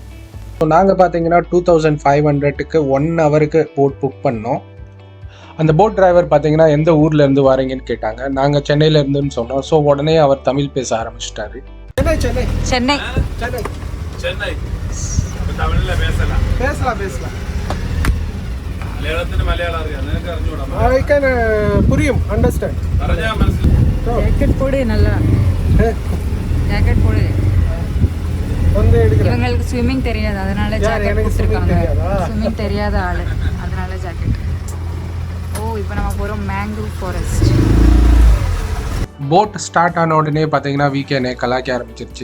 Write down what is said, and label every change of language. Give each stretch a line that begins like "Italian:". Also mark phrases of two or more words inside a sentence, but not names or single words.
Tamil: ஸோ நாங்கள் பார்த்தீங்கன்னா 2500க்கு 1 ஹவருக்கு
English: boat book
Tamil: பண்ணோம். அந்த போட் டிரைவர் பார்த்தீங்கன்னா எந்த ஊர்லேருந்து வரீங்கன்னு கேட்டாங்க. நாங்கள் சென்னையிலேருந்துன்னு சொன்னோம். ஸோ உடனே அவர் தமிழ் பேச ஆரம்பிச்சிட்டாரு. சென்னை சென்னை சென்னை சென்னை தமிழ்ல பேசலாம் பேசலாம் பேசலாம்
Malayalam: മലയാളത്തിന് മലയാളം അറിയാം. നിനക്ക് അറിഞ്ഞൂടാ?
Tamil: புரியும், அண்டர்ஸ்டாண்ட்.
Malayalam: പറഞ്ഞാ മനസ്സിലാവും.
Tamil: ஜாக்கெட் போடு, நல்லா ஜாக்கெட் போடு. இவங்களுக்கு ஸ்விம்மிங் தெரியாது, அதனால ஜாக்கெட் போட்டுருக்காங்க. ஸ்விம்மிங் தெரியாத ஆளு, அதனால ஜாக்கெட். ஓ, இப்போ நம்ம போகிறோம்
English: mangrove forest. boat start
Tamil: ஆன உடனே பார்த்தீங்கன்னா வீக்கே என்னை கலாய்க்க ஆரம்பிச்சிருச்சு.